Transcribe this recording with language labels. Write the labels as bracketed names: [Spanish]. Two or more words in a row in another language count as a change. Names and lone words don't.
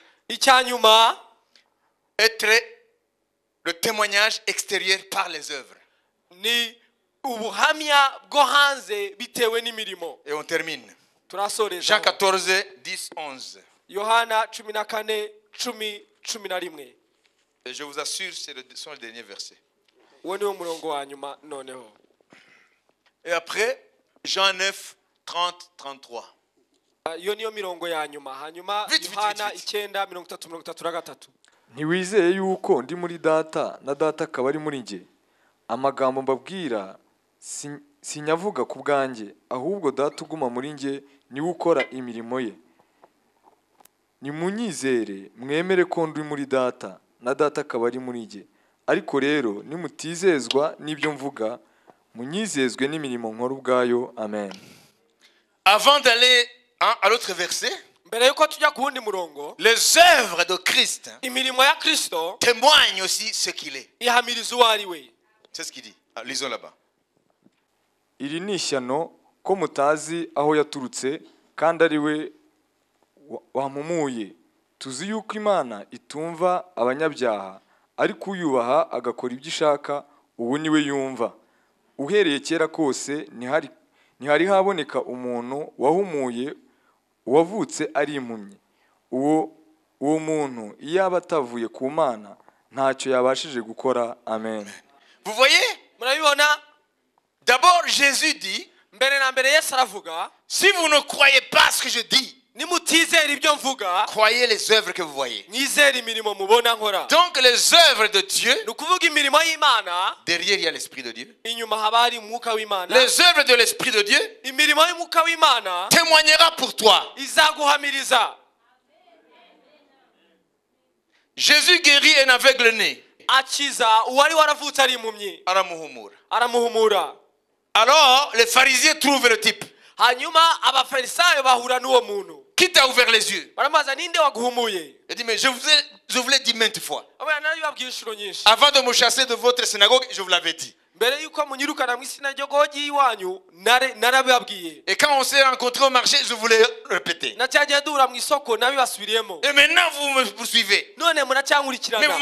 [Kinyarwanda] Icyanyuma [French] Être le témoignage extérieur par les œuvres. [Kinyarwanda] ni ubuhamya bwo hanze bitewe n'imirimo. [French] Et on termine. [Kinyarwanda] Turasoreza [French] Jean 14, 10, 11. [Kinyarwanda] Yohana 14, 10, 11. [French] Et je vous assure, ce sont les derniers versets. [Kinyarwanda] Uwo niwo murongo wa nyuma noneho. [French] Et après, Jean 9, 30, 33. [Kinyarwanda] Iyo niyo mirongo ya nyuma. Hanyuma [French] Vite, [Kinyarwanda] Yohana [French] vite. 9:33. [Kinyarwanda] ntiwizeye yuko ndi muri data na data akaba ari muri njye? Amagambo mbabwira sinyavuga ku bwanjye, ahubwo data uguma muri njye niwe ukora imirimo ye. Nimunyizere mwemere ko ndi muri data na data akaba ari muri njye. Ariko rero nimutizezwa n'ibyo mvuga, munyizezwe n'imirimo nkora ubwayo. Amen. [French] Avant d'aller à l'autre verset, [Kinyarwanda] Mbere yuko tujya ku wundi murongo, [French] les œuvres de Christ [Kinyarwanda] imirimo ya Kristo [French] témoignent aussi ce qu'il est. [Kinyarwanda] ihamiriza uwo ari we. [French] C'est ce qu'il dit. Ah, lisons là-bas. [Kinyarwanda] Iri ni ishyano ko mutazi aho yaturutse kandi ari we wamumuye. Tuzi yuko Imana itumva abanyabyaha, ariko uyubaha agakora ibyo ishaka ubu niwe yumva. Uhereye kera kose ntihari haboneka umuntu wahumuye uwavutse ari impumyi. Uwo muntu iyo aba atavuye ku Mana ntacyo yabashije gukora. Amen. [French] Vous voyez? [Kinyarwanda] Murabibona? [French] D'abord, Jésus dit, [Kinyarwanda] Mbere na mbere Yesu aravuga, [French] si vous ne croyez pas ce que je dis, [Kinyarwanda] nimutizera ibyo mvuga, [French] croyez les œuvres que vous voyez. [Kinyarwanda] mwizere imirimo mubona nkora. [French] Donc les œuvres de Dieu, [Kinyarwanda] Ni ukuvuga imirimo y'Imana, [French] derrière il y a l'Esprit de Dieu. [Kinyarwanda] inyuma haba hari umwuka w'Imana. [French] Les œuvres de l'Esprit de Dieu [Kinyarwanda] Imirimo y'umwuka w'Imana [French] témoignera pour toi. [Kinyarwanda] izaguhamiriza. [French] Jésus guérit un aveugle né. [Kinyarwanda] Akiza uwari waravutse ari impumyi, Aramuhumura. aramuhumura. [French] Alors les pharisiens trouvent le type. [Kinyarwanda] Hanyuma abafarisayo bahura n'uwo muntu, [French] Qui t'a ouvert les yeux? [Kinyarwanda] baramubaza ninde waguhumuye? [French] Il dit, mais je vous l'ai dit maintes fois. [Kinyarwanda] Abana narabibabwiye inshuro nyinshi. [French] Avant de me chasser de votre synagogue, je vous l'avais dit. [Kinyarwanda] Mbere yuko munyirukana mu isinagogi y'iwanyu narabibabwiye. [French] Et quand on s'est rencontrés au marché, je vous l'ai répété. [Kinyarwanda] Na cyagiye duhura mu isoko nabibasubiriyemo. [French] Et maintenant, vous me poursuivez. [Kinyarwanda] None [French] Mais vous [Kinyarwanda] muracyankurikirana.